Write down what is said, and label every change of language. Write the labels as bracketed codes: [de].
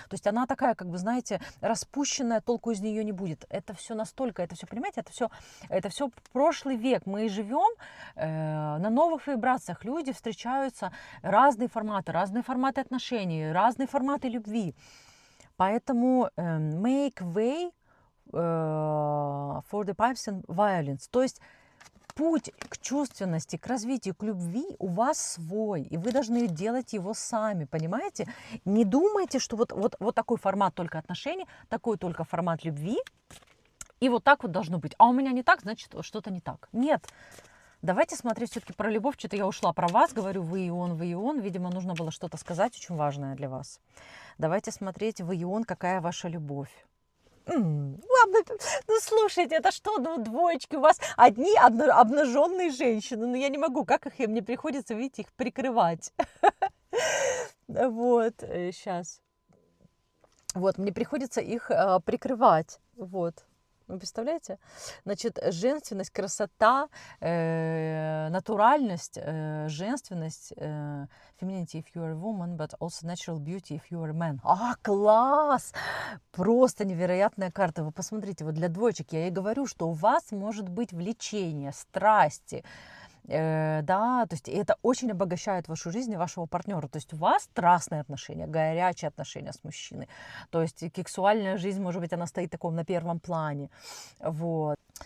[ru] То есть она такая, как бы, знаете, распущенная, толку из нее не будет. Это все настолько, это все, понимаете, это все прошлый век. Мы живем на новых вибрациях. Люди встречаются разные форматы отношений, разные форматы любви. Поэтому [en] make way for the pipes and violins. [ru] То есть путь к чувственности, к развитию, к любви у вас свой, и вы должны делать его сами, понимаете? Не думайте, что вот такой формат только отношений, такой только формат любви, и вот так вот должно быть. А у меня не так, значит, что-то не так. Нет. Давайте смотреть все-таки про любовь. Что-то я ушла про вас, говорю, вы и он. Видимо, нужно было что-то сказать очень важное для вас. Давайте смотреть, вы и он, какая ваша любовь. Ладно, ну слушайте, это что, ну двоечки, у вас одни обнаженные женщины, ну я не могу, как их, мне приходится, видите, их прикрывать. Вот, сейчас. Вот, мне приходится их прикрывать, вот. Вы представляете? Значит, женственность, красота, натуральность, женственность, [en] femininity if you are a woman, but also natural beauty if you are a man. [ru] Класс! Просто невероятная карта. Вы посмотрите, вот для двоечек я и говорю, что у вас может быть влечение, страсти, да, то есть это очень обогащает вашу жизнь и вашего партнера. То есть у вас страстные отношения, горячие отношения с мужчиной. То есть сексуальная жизнь, может быть, она стоит таком на первом плане. Вот.